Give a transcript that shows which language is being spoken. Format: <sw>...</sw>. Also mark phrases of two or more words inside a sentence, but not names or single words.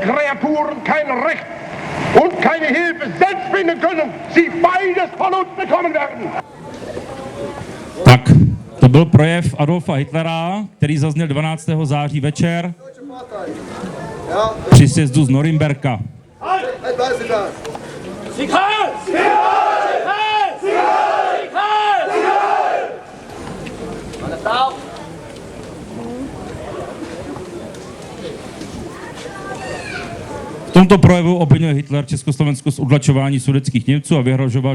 <de>Kreaturen kein Recht und keine Hilfe selbst finden können, sie beides von uns bekommen werden.</de> <cs>Tak, to byl projev Adolfa Hitlera, který zazněl 12. září večer při sjezdu z Norimberka. V tomto projevu obvinil Hitler Československo z utlačování sudetských Němců a vyhrožoval,</cs>